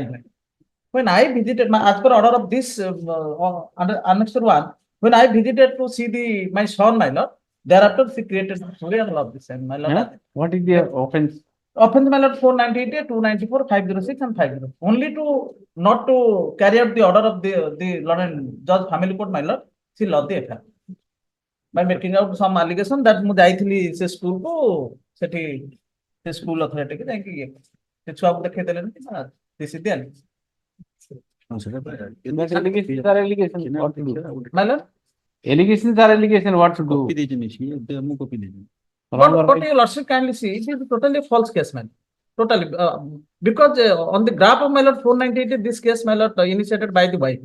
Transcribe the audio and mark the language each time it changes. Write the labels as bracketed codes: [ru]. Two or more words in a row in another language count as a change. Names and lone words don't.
[en] When I visited, as per order of this under annexure 1, when I visited to see my son, my lord, thereafter she created story and all of this, and my lord. What is the offense? Offense, my lord, 498, 294, 506, and 50. Only to not to carry out the order of the London judge family court, my lord, she lost the FIR. By making out some allegation that [or] ମୁଁ ଯାଇଥିଲି ସେ ସ୍କୁଲ କୁ ସେଠି ସେ ସ୍କୁଲ ଅଥରିଟି କି ଯାଇକି ସେ ଛୁଆକୁ ଦେଖେଇ ଦେଲେନି କି ନା ଦିଶି ଦିଆନି [en] Allegations are allegation, what to do? But your lordship kindly see, it is totally false case, man. Totally. Because on the graph of my lord 498, this case, my lord, initiated by the wife.